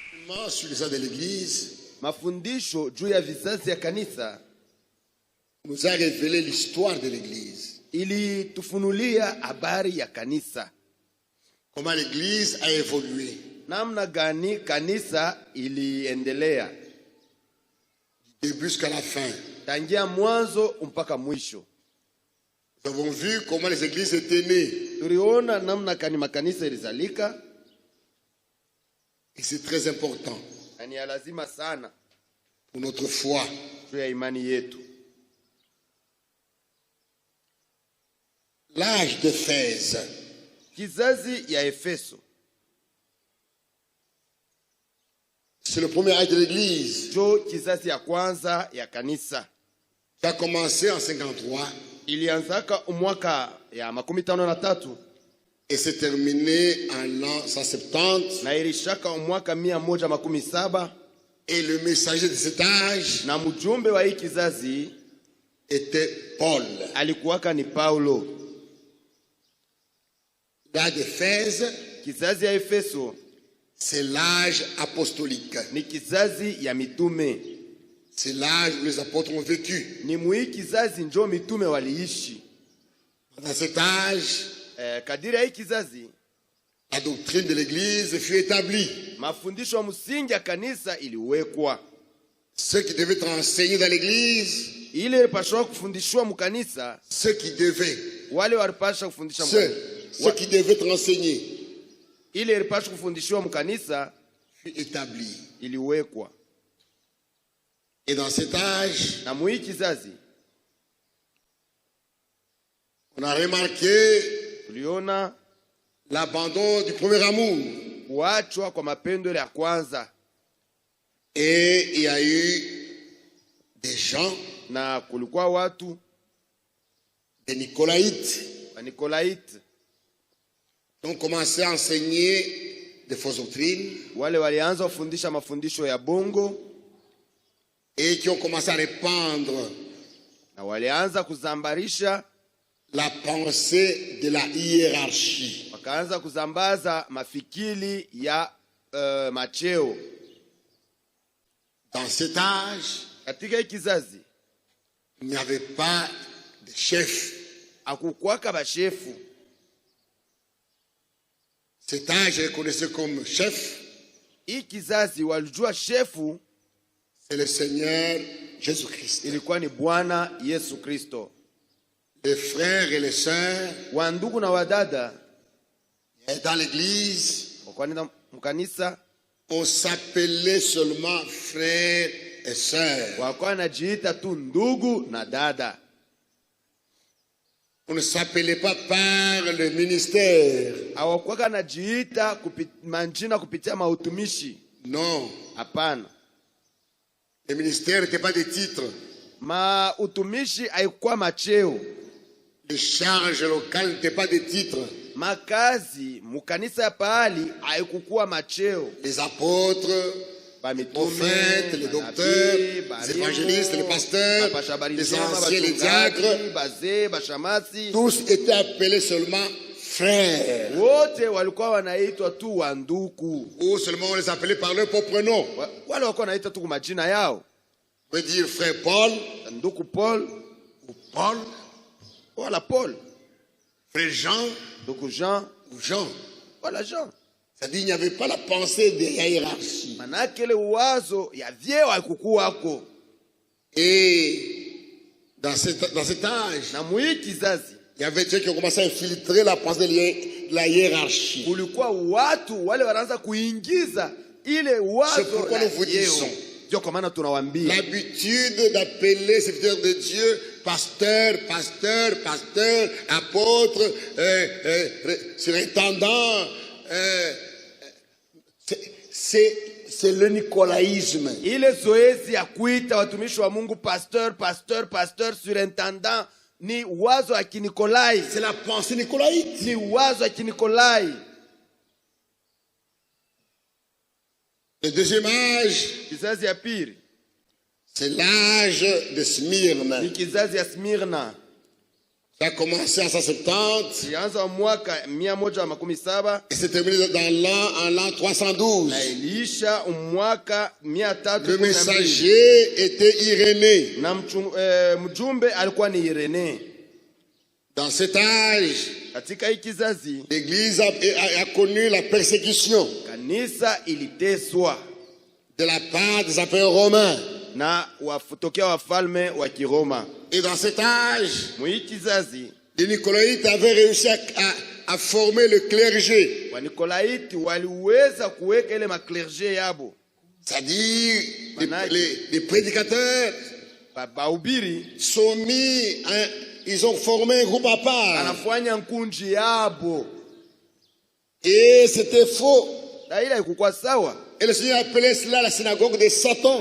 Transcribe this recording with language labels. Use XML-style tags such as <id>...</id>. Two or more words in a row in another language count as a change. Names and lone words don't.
<fr>enseignements sur les âges de l'Église</fr> <sw>mafundisho juu ya vizazi ya kanisa</sw> <fr>nous a révélé l'histoire de l'Église.</fr> <sw>ilitufunulia habari ya kanisa,</sw> <fr>Comment l'Église a évolué</fr> <sw>namna gani kanisa iliendelea</sw> <fr>du début jusqu'à la fin.</fr> <sw>tangia mwanzo mpaka mwisho.</sw> <fr>Nous avons vu comment les églises étaient nées.</fr> <sw>Tuliona namna kani makanisa ilizalika,</sw> <fr>Et c'est très important</fr> <sw>na ni ya lazima sana</sw> <fr>pour notre foi.</fr> <sw>juu ya imani yetu.</sw> <fr>L'âge d'Éphèse,</fr> <sw>Kizazi ya Efeso</sw> <fr>c'est le premier âge de l'Église</fr> <sw>jo kizazi ya kwanza ya kanisa.</sw> <fr>qui a commencé en 53</fr> <sw>Ilianzaka mwaka ya 53</sw> <fr>et s'est terminé en l'an 170.</fr> <sw>na ilishaka mwaka 117,</sw> <fr>Et le messager de cet âge</fr> <sw>na mjumbe wa hii kizazi</sw> <fr>était Paul.</fr> <sw>alikuwaka ni Paulo.</sw> <fr>L'âge d'Éphèse,</fr> <sw>Kizazi ya Efeso</sw> <fr>c'est l'âge apostolique.</fr> <sw>ni kizazi ya mitume.</sw> <fr>C'est l'âge où les apôtres ont vécu.</fr> <sw>Ni mwi kizazi njo mitume waliishi.</sw> <fr>Dans cet âge,</fr> <sw>Kadiri ya hii kizazi</sw> <fr>la doctrine de l'Église fut établie.</fr> <sw>mafundisho ya msingi ya kanisa iliwekwa.</sw> <fr>Ceux qui devaient être enseignés dans l'Église,</fr> <sw>Ile ilipashwa kufundishwa mkanisa,</sw> <fr>ceux qui devaient,</fr> <sw>wale walipasha kufundisha</sw> <fr>ceux qui devaient être enseignés,</fr> <sw>ile ilipashwa kufundishwa mkanisa</sw> <fr>fut établi.</fr> <sw>iliwekwa.</sw> <fr>Et dans cet âge,</fr> <sw>Na mwi kizazi</sw> <fr>on a remarqué</fr> <sw>tuliona</sw> <fr>l'abandon du premier amour.</fr> <sw>kuachwa kwa mapendo ya kwanza,</sw> <fr>Et il y a eu des gens,</fr> <sw>na kulikuwa watu</sw> <fr>des Nicolaïtes,</fr> <sw>wa Nikolaite</sw> <fr>qui ont commencé à enseigner des fausses doctrines</fr> <sw>wale walianza kufundisha mafundisho ya bongo,</sw> <fr>et qui ont commencé à répandre</fr> <sw>na walianza kuzambarisha,</sw> <fr>la pensée de la hiérarchie.</fr> <sw>wakaanza kuzambaza mafikiri ya macheo.</sw> <fr>Dans cet âge,</fr> <sw>Katika hii kizazi</sw> <fr>il n'y avait pas de chef.</fr> <sw>akukwaka bashefu.</sw> <fr>Cet âge est reconnu comme chef,</fr> <sw>Hii kizazi walijua shefu</sw> <fr>c'est le Seigneur Jésus-Christ.</fr> <sw>ilikuwa ni Bwana Yesu Kristo.</sw> <fr>Les frères et les sœurs,</fr> <sw>Wandugu na wadada</sw> <fr>dans l'église,</fr> <sw>wakwenda mkanisa</sw> <fr>on s'appelait seulement frères et sœurs.</fr> <sw>wakuwa wanajiita tu ndugu na dada.</sw> <fr>On ne s'appelait pas par le ministère.</fr> <sw>Hawakuwa wanajiita manjina kupitia mautumishi.</sw> <fr>Non,</fr> <sw>Hapana,</sw> <fr>le ministère n'était pas des titres.</fr> <sw>mautumishi haikuwa macheo.</sw> <fr>Les charges locales n'étaient pas des titres.</fr> <sw>Makazi mukanisa ya pahali haikukuwa macheo.</sw> <fr>Les apôtres, les prophètes, les docteurs, les évangélistes, les pasteurs, les anciens, les diacres, tous étaient appelés seulement frères.</fr> <sw>Wote walikuwa wanaitwa tu wanduku.</sw> <fr>Ou seulement on les appelait par leur propre nom.</fr> <sw>Wale walikuwa wanaitwa tu kwa majina yao.</sw> <fr>On peut dire frère Paul,</fr> <sw>Nduku Paul</sw> <fr>ou Paul,</fr> <sw>wala Paul,</sw> <fr>frère Jean,</fr> <sw>nduku Jean</sw> <fr>ou Jean.</fr> <sw>wala Jean.</sw> <fr>C'est-à-dire qu'il n'y avait pas la pensée de la hiérarchie.</fr> <sw>Manake ile uwazo ya vyeo haikukuwako.</sw> <fr>Et dans cet âge,</fr> <sw>Na mwi kizazi</sw> <fr>il y avait des gens qui ont commencé à infiltrer la pensée de la hiérarchie.</fr> <sw>kulikuwa watu wale wanaanza kuingiza ile wazo</sw> <fr>C'est pourquoi la nous vous</fr> <sw>vyeo.</sw> <fr>disons.</fr> <sw>Ndio kwa maana tunawaambia</sw> <fr>L'habitude d'appeler les serviteurs de Dieu pasteur, pasteur, pasteur, apôtre, surintendant, c'est le nicolaïsme.</fr> <sw>ile zoezi ya kuita watumishi wa Mungu</sw> <fr>pasteur, pasteur, pasteur, surintendant</fr> <sw>ni wazo ya Kinikolai.</sw> <fr>C'est la pensée nicolaïte.</fr> <sw>Ni wazo ya Kinikolai.</sw> <fr>Le deuxième âge,</fr> <sw>Kizazi ya pili</sw> <fr>c'est l'âge de Smyrne.</fr> <sw>ni kizazi ya Smirna.</sw> <fr>Ça a commencé en 170</fr> <sw>ilianza mwaka 117</sw> <fr>et s'est terminé en l'an 312.</fr> <sw>na iliisha mwaka</sw> <fr>Le</fr> <sw>312.</sw> <fr>messager était Irénée.</fr> <sw>Na mjumbe alikuwa ni Irene.</sw> <fr>Dans cet âge,</fr> <sw>Katika hii kizazi</sw> <fr>l'Église a connu la persécution</fr> <sw>kanisa iliteswa</sw> <fr>de la part des empereurs romains.</fr> <sw>na tokea wafalme wa Kiroma.</sw> <fr>Et dans cet âge,</fr> <sw>Mwi kizazi</sw> <fr>les Nicolaïtes avaient réussi à former le clergé,</fr> <sw>Wanikolaiti waliweza kuweka ile maklerge yabo,</sw> <fr>c'est-à-dire les prédicateurs</fr> <sw>bahubiri</sw> <fr>sont mis, ils ont formé un groupe à part.</fr> <sw>anafanya nkunji yabo,</sw> <fr>Et c'était faux.</fr> <sw>na ile haikuwa sawa.</sw> <fr>Et le Seigneur appelait cela la synagogue de Satan.</fr>